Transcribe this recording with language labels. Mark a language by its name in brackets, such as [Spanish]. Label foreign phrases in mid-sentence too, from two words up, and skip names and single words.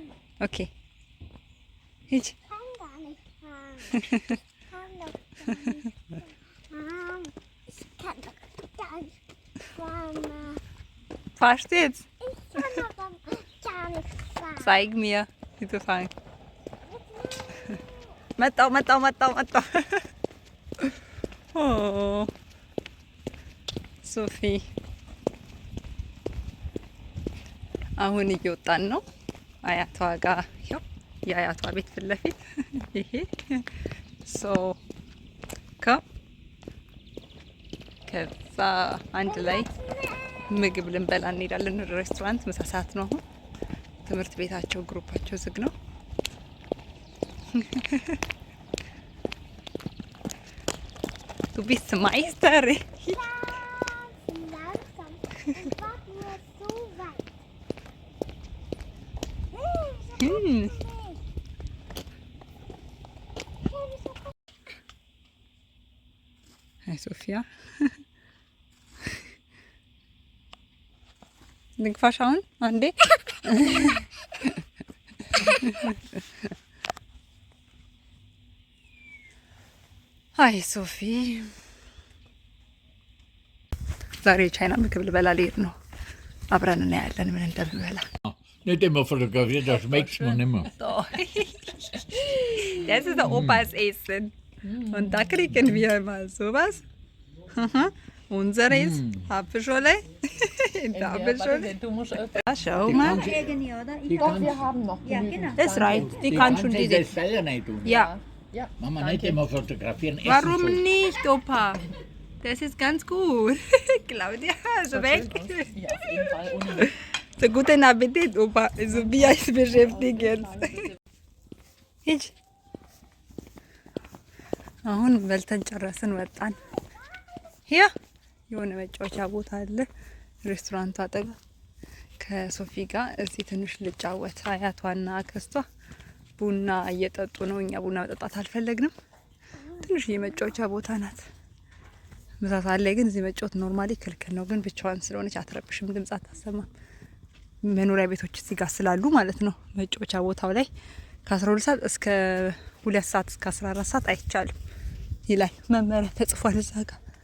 [English] Okay. Hitch. [German] Ich kann gar nicht fahren. Ich kann doch gar nicht fahren. Ich kann doch gar nicht fahren. Fahrst du jetzt? Ich kann doch gar nicht fahren. Zeig mir, wie du fängst. [Amharic] መጣው መጣው መጣው መጣው። ኦ ሶፊ አሁን እየወጣን ነው። አያቷ ጋር ያው የአያቷ ቤት ፊት ለፊት ይሄ ከዛ አንድ ላይ ምግብ ልንበላ እንሄዳለን። ሬስቶራንት ምሳ ሰዓት ነው አሁን። ትምህርት ቤታቸው ግሩፓቸው ዝግ ነው። [German] Du bist Meister. Langsam. Ich war nur so weit. Hi Sophia. Denk schauen, Andi. [Amharic] አይ ሶፊ ዛሬ ቻይና ምግብ ልበላ ልሄድ ነው። አብረን እናያለን ምን እንደምበላ። [German] Nicht immer fotografieren, das schmeckt man immer. Das ist der Opas Essen. Und da kriegen wir mal sowas. Unser ist Apfelschorle. Ja, du musst Schau mal. Doch, wir haben noch. Ja, genau. Das reicht. Die kann schon die diese. das selber nicht tun. Ja. Ja. Mama, nicht immer fotografieren. Essen Warum so. nicht, Opa? Das ist ganz gut. Claudia, also weg. Ja, auf jeden Fall. Ohne So guten Appetit, Opa. Also wir uns beschäftigen. [Amharic] ሂጅ አሁን በልተን ጨረስን ወጣን። ያ የሆነ መጫወቻ ቦታ አለ ሬስቶራንቱ አጠገብ። ከሶፊ ጋር እዚህ ትንሽ ልጫወት። አያቷና አክስቷ ቡና እየጠጡ ነው። እኛ ቡና መጠጣት አልፈለግንም። ትንሽ የመጫወቻ ቦታ ናት። ምሳ ሰዓት ላይ ግን እዚህ መጫወት ኖርማሊ ክልክል ነው። ግን ብቻዋን ስለሆነች አትረብሽም፣ ድምጽ አታሰማም። መኖሪያ ቤቶች እዚህ ጋር ስላሉ ማለት ነው። መጫወቻ ቦታው ላይ ከ12 ሰዓት እስከ 2 ሰዓት እስከ 14 ሰዓት አይቻልም ይላል መመሪያ ተጽፏል እዛ ጋር።